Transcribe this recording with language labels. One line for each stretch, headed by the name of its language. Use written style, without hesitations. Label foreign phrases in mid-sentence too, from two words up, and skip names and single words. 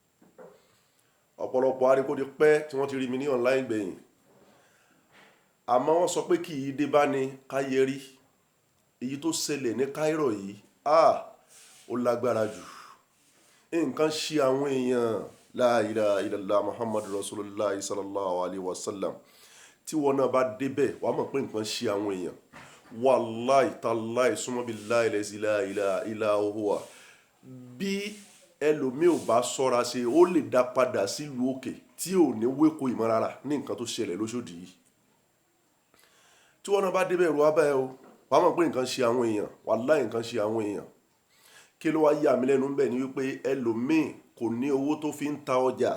Yoruba: Ọ̀pọ̀lọpọ̀ aríkóde pẹ́ tí wọ́n ti rí mi ní online gbẹ̀yìn. Àmọ́ wọ́n sọ pé kì í dé bá ní káyé rí. Èyí tó ṣẹlẹ̀ ní Cairo yìí, ó lágbára jù. Nǹkan ṣe àwọn èèyàn.
Arabic: لا إله إلا الله محمد رسول الله صلى الله عليه وسلم.
Yoruba: Tí wọn náà bá débẹ̀, wàá mọ̀ pé nǹkan ṣe àwọn èèyàn.
Arabic: والله تالله ثم بالله لا إله إلا هو.
Yoruba: Bí ẹlòmíì ò bá ṣọ́ra ṣe, ó lè dá padà sílùú òkè tí ò ní wéko ìmọ̀ rárá ní nǹkan tó ṣẹlẹ̀ lóṣòdì yìí. Tí wọn náà bá débẹ̀ ẹ̀rù abá ẹ o, wàá mọ̀ pé nǹkan ṣe àwọn èèyàn. Wallahi nǹkan ṣe àwọn èèyàn. Kí ló wá yà mí lẹ́nu ńbẹ̀ ni wípé ẹlòmíì kò ní owó tó fi ń ta ọjà.